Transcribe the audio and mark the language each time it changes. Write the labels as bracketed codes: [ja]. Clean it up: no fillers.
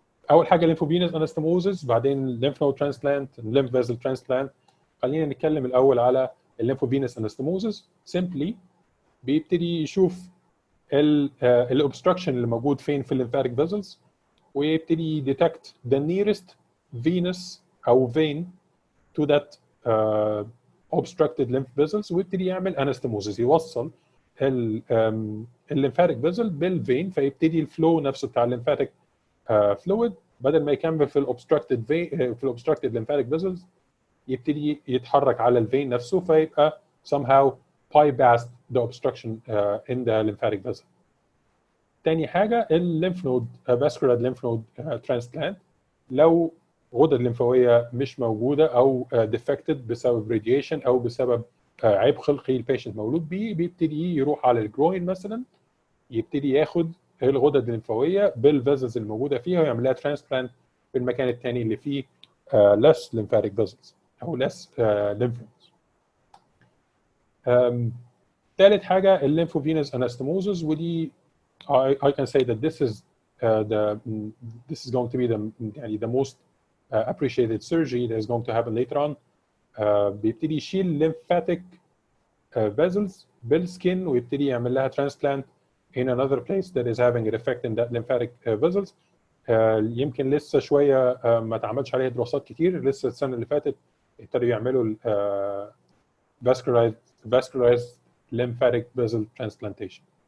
[ar] اول حاجه lymphovenous anastomosis، بعدين lymph node transplant، lymph vessel transplant. خلينا نتكلم الاول على الليمفوفينس انستموزس. سيمبلي بيبتدي يشوف الاوبستراكشن اللي موجود فين في الليمفاتيك فيزلز، ويبتدي يديتكت [en] the nearest venous او vein to that [ar] obstructed lymph vessels، ويبتدي يعمل انستموزس، يوصل الليمفاتيك فيزل بالفين، فيبتدي الفلو نفسه بتاع الليمفاتيك فلويد بدل ما يكمل في الاوبستراكتد lymphatic vessels يبتدي يتحرك على الفين نفسه، فيبقى [en] somehow bypassed the obstruction in the lymphatic vessel. [ar] تاني حاجة الليمف نود vascular lymph node transplant. لو غدد ليمفاوية مش موجودة أو defected بسبب radiation أو بسبب عيب خلقي البيشنت مولود بيه، بيبتدي يروح على الجروين مثلا، يبتدي ياخد الغدد الليمفاويه بالفيزلز الموجوده فيها ويعمل لها ترانسبلانت في المكان الثاني اللي فيه [en] less lymphatic vessels او less lymph nodes. [ar] ثالث حاجه الليمفوفينوس انستموزز، ودي [en] I can say that this is going to be the most appreciated surgery that is going to happen later on. [ar] بيبتدي يشيل [en] lymphatic vessels [ar] بالسكين ويبتدي يعمل لها [en] transplant in another place that is having an effect in that lymphatic vessels. [ar] يمكن لسه شويه ما اتعملش عليها دراسات كتير، لسه السنه اللي فاتت ابتدوا يعملوا vascularized lymphatic vessel transplantation.